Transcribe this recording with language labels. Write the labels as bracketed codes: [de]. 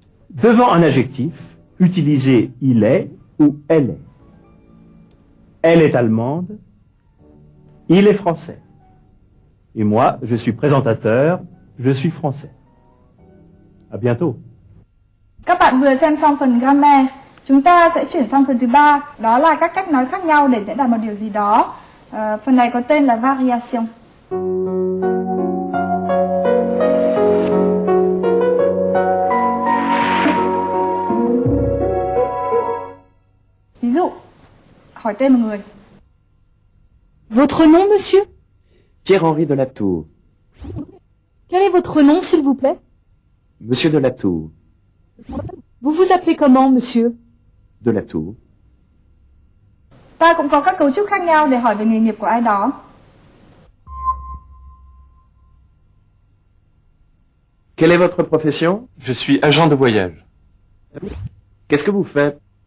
[fr] Devant un adjectif, utilisez il est ou elle est. Elle est allemande. Il est français. Et moi, je suis présentateur, je suis français. À bientôt. [vi] Các bạn vừa xem xong phần grammar. Chúng ta sẽ chuyển sang phần thứ 3. Đó là các cách nói khác nhau để diễn đạt một điều gì đó. Phần này có tên là variation. Ví dụ, hỏi tên một người. [fr] Votre nom, monsieur? Pierre-Henri de la Tour. Quel est votre nom, s'il vous plaît? Monsieur de la Tour. Vous vous appelez comment, monsieur? De la Tour. [vi] Ta cũng có các cấu trúc khác nhau để hỏi về nghề nghiệp của ai đó. [fr] Quelle est votre profession? Je suis agent de voyage. Qu'est-ce que vous faites?